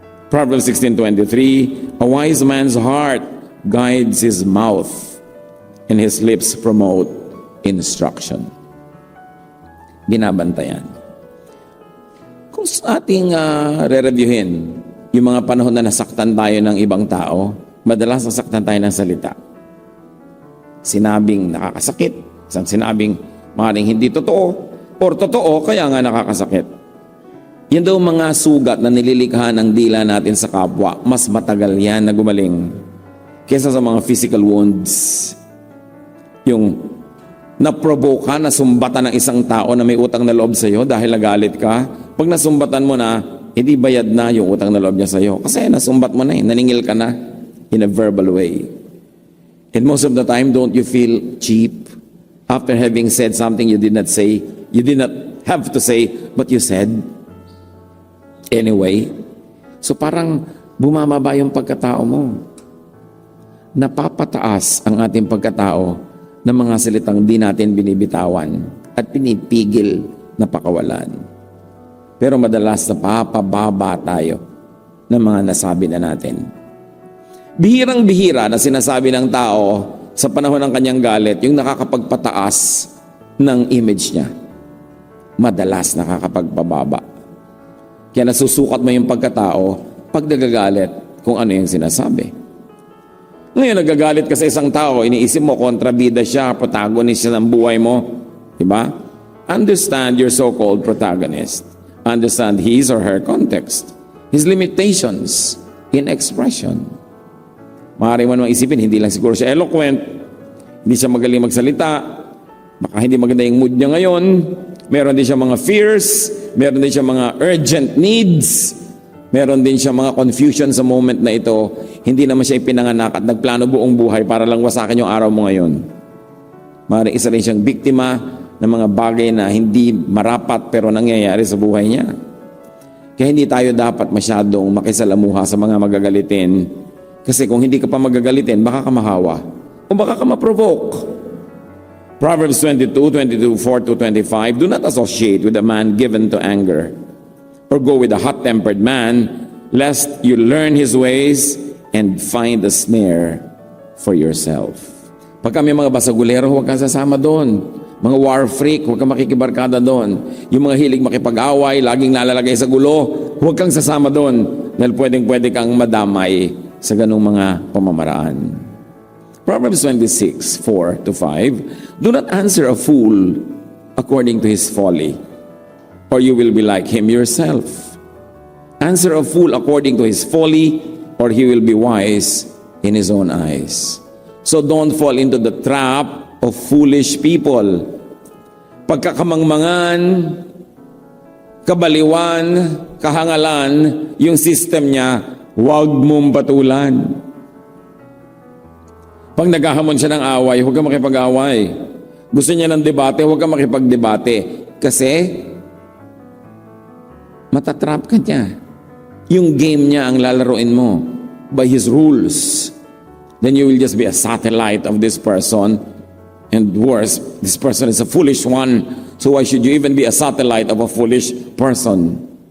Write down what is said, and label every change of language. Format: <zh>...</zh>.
<en>Proverbs 16:23, a wise man's heart guides his mouth, and his lips promote instruction.</en> <tl>Binabantayan. Kung ating re-reviewin, yung mga panahon na nasaktan tayo ng ibang tao, madalas nasaktan tayo ng salita. Sinabing nakakasakit, isang sinabing maaaring hindi totoo, or totoo, kaya nga nakakasakit. Yan daw mga sugat na nililikha ng dila natin sa kapwa, mas matagal yan na gumaling kesa sa mga</tl> <en>physical wounds.</en> <tl>Yung naprovoke ka, nasumbatan ng isang tao na may utang na loob sa'yo dahil nagalit ka, pag nasumbatan mo na, hindi bayad na yung utang na loob niya sa'yo. Kasi nasumbat mo na eh, naningil ka na</tl> <en>in a verbal way. And most of the time, don't you feel cheap after having said something you did not say, you did not have to say, but you said anyway?</en> <tl>So parang bumababa yung pagkatao mo. Napapataas ang ating pagkatao ng mga salitang di natin binibitawan. at pinipigil na pakawalan. Pero madalas napapababa tayo ng mga nasabi na natin. Bihirang-bihira na sinasabi ng tao sa panahon ng kanyang galit yung nakakapagpataas ng image niya. Madalas nakakapagpababa. Kaya nasusukat mo yung pagkatao pag nagagalit kung ano yung sinasabi. Ngayon, nagagalit ka sa isang tao, iniisip mo, kontrabida siya, protagonist siya ng buhay mo. Diba?</tl> <en>Understand your so-called protagonist. Understand his or her context. His limitations in expression.</en> <tl>Maaari mo namang isipin, hindi lang siguro siya eloquent, hindi siya magaling magsalita, baka hindi maganda yung mood niya ngayon, meron din siya mga fears, meron din siya mga urgent needs, meron din siya mga confusion sa moment na ito, hindi naman siya ipinanganak at nagplano buong buhay para lang wasakin yung araw mo ngayon. Maaari isa rin siyang biktima ng mga bagay na hindi marapat pero nangyayari sa buhay niya. Kaya hindi tayo dapat masyadong makisalamuha sa mga magagalitin. Kasi kung hindi ka pa magagalitin, baka ka mahawa. O baka ka ma-provoke.</tl> <en>Proverbs 22:4-25, do not associate with a man given to anger, or go with a hot-tempered man, lest you learn his ways and find a snare for yourself.</en> <tl>Pag kami mga basagulero, huwag kang sasama doon. Mga war freak, huwag kang makikibarkada doon. Yung mga hilig makipag-away, laging nalalagay sa gulo, huwag kang sasama doon. Dahil pwedeng-pwede kang madamay sa ganung mga pamamaraan.</tl> <en>Proverbs 26:4-5, do not answer a fool according to his folly, or you will be like him yourself. Answer a fool according to his folly, or he will be wise in his own eyes. So don't fall into the trap of foolish people.</en> <tl>Pagkakamangmangan, kabaliwan, kahangalan, yung system niya, huwag mong patulan. Pag naghahamon siya ng away, huwag kang makipag-away. Gusto niya ng debate, huwag kang makipag-debate. Kasi, matatrap ka niya. Yung game niya ang lalaroin mo</tl> <en>by his rules. Then you will just be a satellite of this person. And worse, this person is a foolish one. So why should you even be a satellite of a foolish person?</en>